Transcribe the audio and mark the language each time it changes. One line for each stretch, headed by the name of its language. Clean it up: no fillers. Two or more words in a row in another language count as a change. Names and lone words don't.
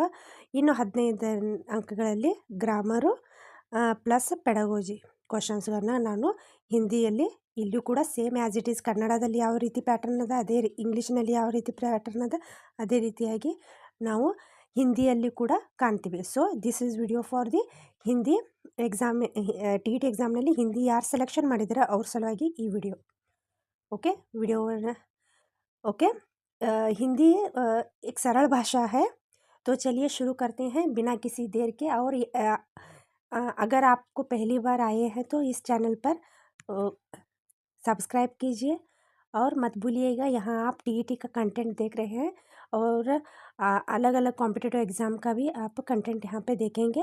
Kannada: ಇನ್ನು 15 ಅಂಕಗಳಲ್ಲಿ
English: grammar plus pedagogy
Kannada: ಕ್ವಶನ್ಸ್ಗಳನ್ನ ನಾನು ಹಿಂದಿಯಲ್ಲಿ ಇಲ್ಲೂ ಕೂಡ
English: same as it is
Kannada: ಕನ್ನಡದಲ್ಲಿ ಯಾವ ರೀತಿ ಪ್ಯಾಟರ್ನ್ ಅದ ಅದೇ ಇಂಗ್ಲೀಷ್ನಲ್ಲಿ ಯಾವ ರೀತಿ ಪ್ಯಾಟರ್ನ್ ಅದ ಅದೇ ರೀತಿಯಾಗಿ ನಾವು ಹಿಂದಿಯಲ್ಲಿ ಕೂಡ ಕಾಣ್ತೀವಿ.
English: so this is video for the Hindi exam.
Kannada: TET ಎಕ್ಸಾಮ್ನಲ್ಲಿ ಹಿಂದಿ ಯಾರು ಸೆಲೆಕ್ಷನ್ ಮಾಡಿದಾರೆ ಅವ್ರ ಸಲುವಾಗಿ ಈ ವಿಡಿಯೋ.
English: okay, okay.
Hindi: हिंदी एक सरल भाषा है, तो चलिए शुरू करते हैं बिना किसी देर के. और अगर आपको पहली बार आए हैं तो इस चैनल पर सब्सक्राइब कीजिए और मत भूलिएगा यहाँ आप TET का कंटेंट देख रहे हैं और अलग अलग
English: competitive exam
Hindi: का भी आप कंटेंट यहाँ पे देखेंगे.